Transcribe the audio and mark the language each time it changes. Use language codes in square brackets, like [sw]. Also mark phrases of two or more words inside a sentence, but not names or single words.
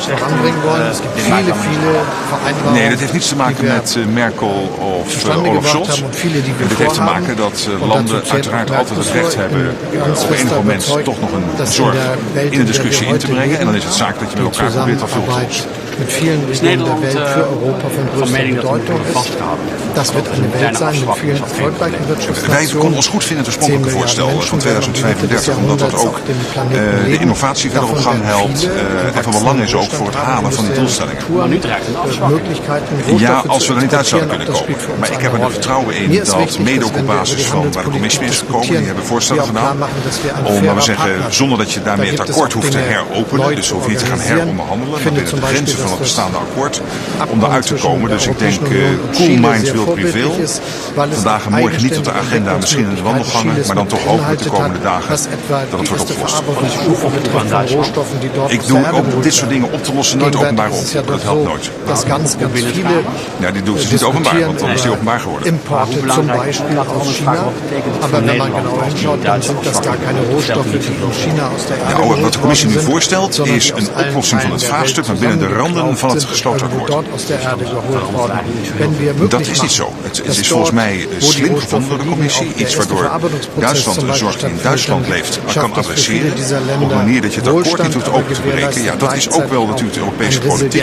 [nl] Nee, dat heeft niets te maken met Merkel of Olaf Scholz. Dit heeft te maken dat landen uiteraard altijd het recht hebben op enig moment toch nog een zorg in de discussie in te brengen. En dan is het zaak dat je met elkaar probeert dat veel te lossen. [de] Mit vielen Ländern der Welt für Europa von größter Bedeutung ist. Das wird eine Welt sein mit vielen erfolgreichen Wirtschaftsnationen. [nl] Wij konden ons goed vinden het oorspronkelijke voorstel van 2035, omdat dat ook de innovatie verder op gang helpt en van belang is ook voor het halen van die doelstellingen. Maar nu dreigt een afslag. Ja, als we er niet uit zouden kunnen komen. Maar ik heb er vertrouwen in dat mede ook op basis van waar de commissie mee is gekomen, die hebben voorstellen gedaan, om, laten we zeggen, zonder dat je daarmee het akkoord hoeft te heropenen, dus hoef je niet te gaan heronderhandelen, maar binnen de grenzen van het bestaande akkoord om daaruit te komen. Dus ik denk [en] cool minds will prevail. [nl] Vandaag en morgen niet op de agenda, misschien in de wandelgangen, maar dan toch hopelijk de komende dagen dat het wordt opgelost. Ik doe ook dit soort dingen op te lossen nooit openbaar op. Dat helpt nooit. Ja, die doet ze niet openbaar, want dan is die openbaar geworden. [de] Importe zum Beispiel aus China, aber wenn man genau hinschaut, dann sind das gar keine Rohstoffe, die von China aus der Erde [nl] Nou, wat de commissie nu voorstelt is een oplossing van het vraagstuk, maar binnen de randen van het gesloten akkoord. Dat is niet zo. Het is volgens mij slim gevonden door de commissie. Iets waardoor Duitsland de zorg die in Duitsland leeft kan adresseren. Op een manier dat je het akkoord niet hoeft open te breken. Ja, dat is ook wel natuurlijk de Europese politiek.